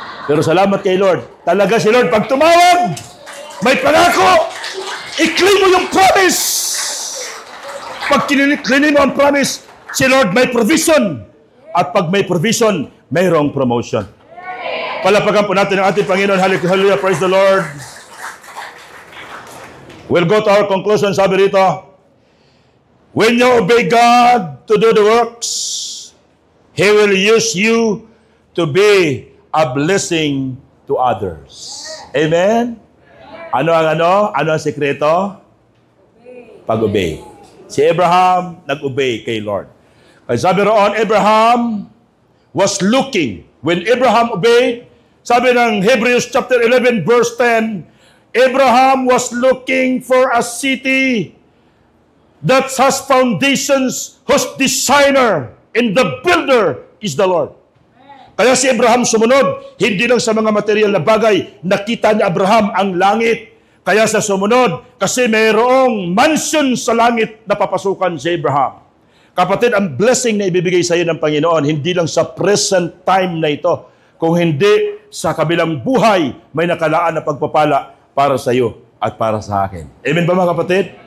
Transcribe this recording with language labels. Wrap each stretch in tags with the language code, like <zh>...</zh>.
<tl>Pero salamat kay Lord. Talaga si Lord, pag tumawag, may pangako. I-claim mo yung promise. Pag claim mo ang promise, si Lord may provision. At pag may provision, mayroong promotion. Palapagan po natin ang ating Panginoon.</tl> <en>Hallelujah, praise the Lord. We'll go to our conclusion.</en> <tl>Sabi rito,</tl> <en>when you obey God to do the works, He will use you to be a blessing to others.</en> <tl>Amen? Ano ang sekreto? Pag-obey. Si Abraham, nag-obey kay Lord. Kaya sabi roon,</tl> <en>Abraham was looking. When Abraham obeyed,</en> <tl>sabi ng</tl> <en>Hebrews chapter 11 verse 10, Abraham was looking for a city that has foundations, whose designer and the builder is the Lord.</en> <tl>Kaya si Abraham sumunod, hindi lang sa mga material na bagay, nakita ni Abraham ang langit. Kaya sa sumunod, kasi mayroong mansion sa langit na papasukan si Abraham. Kapatid, ang blessing na ibibigay sa iyo ng Panginoon, hindi lang sa present time na ito, kung hindi sa kabilang buhay, may nakalaan na pagpapala para sa iyo at para sa akin. Amen ba mga kapatid?</tl>